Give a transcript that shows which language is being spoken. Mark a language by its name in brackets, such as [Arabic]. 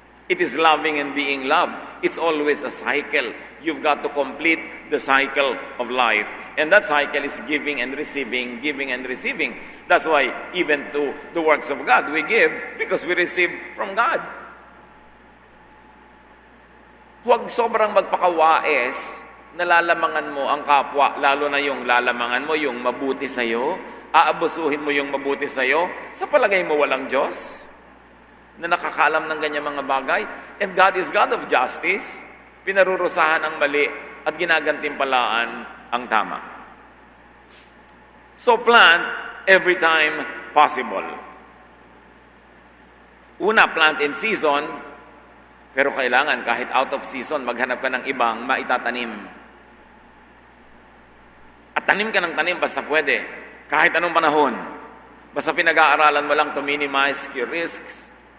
[English] It is loving and being loved. It's always a cycle. You've got to complete the cycle of life. And that cycle is giving and receiving, giving and receiving. That's why even to the works of God, we give because we receive from God. [Filipino] Huwag sobrang magpakawais na lalamangan mo ang kapwa, lalo na yung lalamangan mo, yung mabuti sa'yo, aabusuhin mo yung mabuti sa'yo, sa palagay mo walang Diyos na nakakaalam ng ganyan mga bagay. [English] And God is God of justice. [Filipino] Pinarurusahan ang mali at ginagantimpalaan ang tama. [English] So plant every time possible. [Filipino] Una, [English] plant in season, [Filipino] pero kailangan kahit [English] out of season, [Filipino] maghanap ka ng ibang maitatanim. At tanim ka ng tanim basta pwede, kahit anong panahon. Basta pinag-aaralan mo lang [English] to minimize your risks.